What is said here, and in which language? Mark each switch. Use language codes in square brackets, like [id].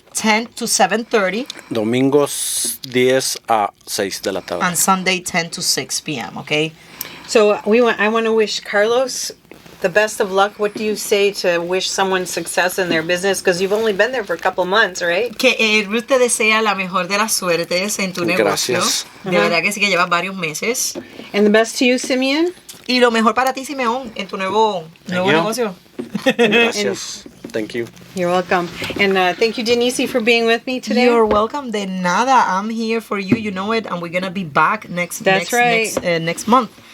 [en] 10 to 7:30. [es] Domingos 10 a 6 de la tarde. [en] And Sunday 10 to 6 p.m. Okay. So I want to wish Carlos the best of luck. What do you say to wish someone success in their business? Because you've only been there for a couple months, right? [es] Que Ruth te desea la mejor de las suertes en tu negocio. Gracias. De verdad que sí que llevas varios meses. [en] And the best to you, Simeon? [es] Y lo mejor para ti, Simeón, en tu nuevo [en] you. [es] negocio. Gracias. [en] Thank you. You're welcome. And thank you, Denise, for being with me today. You're welcome. [es] De nada, [en] I'm here for you. You know it, and we're gonna be back next month.